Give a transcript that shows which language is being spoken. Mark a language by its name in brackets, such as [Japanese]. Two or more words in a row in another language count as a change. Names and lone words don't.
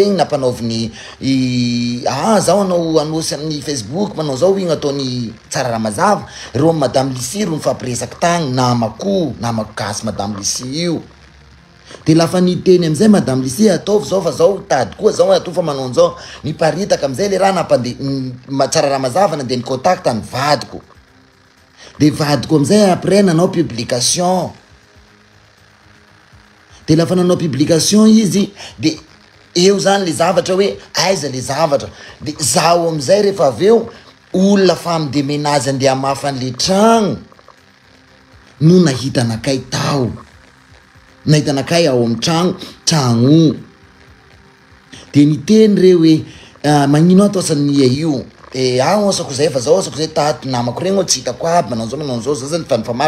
[Malagasy] igny nampanaoviny zaho anao anosy amin'ny Facebook manao zao igny ataony tsara raha mazava reo madame Lisy ro nifampiresaky tagny namako gasy madame Lisy io de lafa niteny amizay madame Lisy ataovy zao fa zao tady koa zao atao fa manao an'izao niparitaka amizay le raha tsara raha mazava nandeha ny contact ny vadiko de vadiko amizay après nanao publication de lafa nanao publication izy de eo zany le zavatra hoe aiza le zavatra de zaho amizay rehefa aveo olona [French] femme de ménage [Malagasy] andeha mafy an'le tragno no nahitanakay tao nahitanakay ao amin'ny tragno de niteny reo hoe magnino atao sania io de osako zay fa zao osako zay tato namako regny tsy hitako aby manao zao zany fa maro